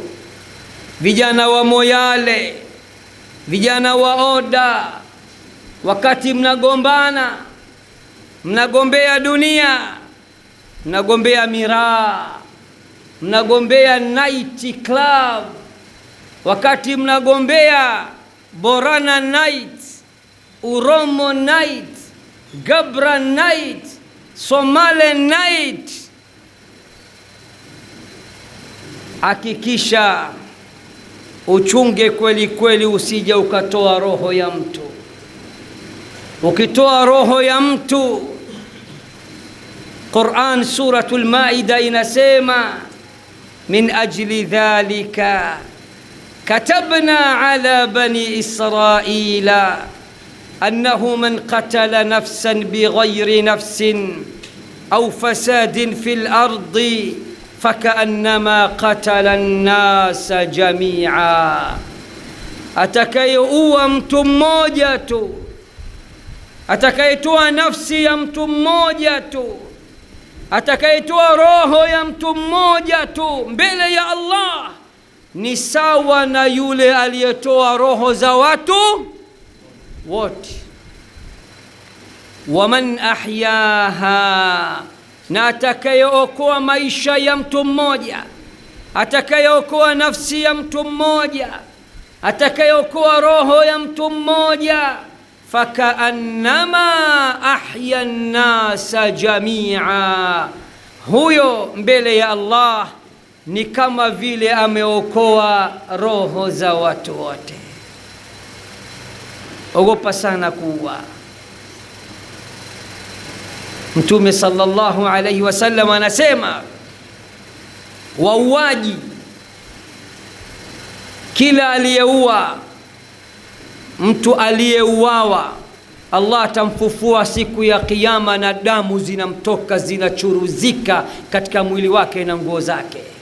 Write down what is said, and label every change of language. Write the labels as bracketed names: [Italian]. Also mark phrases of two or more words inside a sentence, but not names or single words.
[Swahili] Vijana wa Moyale, vijana wa Oda, wakati mnagombana, mnagombea dunia, mnagombea miraa, mnagombea [English] night club, [Swahili] wakati mnagombea Borana night, Uromo night, Gabra night, Somale night, hakikisha uchunge kweli kweli usije ukatoa roho ya mtu. Ukitoa roho ya mtu, Qur'an suratul Maida inasema [Arabic] من أجل ذلك كتبنا على بني إسرائيل أنه من قتل نفسا بغير نفس أو فساد في الأرض فكأنما قتل الناس جميعا, [Swahili] atakayeua mtu mmoja tu, atakayetoa nafsi ya mtu mmoja tu, atakayetoa roho ya mtu mmoja tu mbele ya Allah, ni sawa na yule aliyetoa roho za watu wote. [Arabic] ومن أحياها, [Swahili] na atakayeokoa maisha ya mtu mmoja, atakayeokoa nafsi ya mtu mmoja, atakayeokoa roho ya mtu mmoja, [Arabic] فكأنما أحيا الناس جميعا, [Swahili] huyo mbele ya Allah ni kama vile ameokoa roho za watu wote. Ogopa sana kuua. Mtume sallallahu alayhi wasallam anasema wauaji, kila aliyeua, mtu aliyeuawa, Allah atamfufua siku ya Kiyama na damu zinamtoka zinachuruzika katika mwili wake na nguo zake.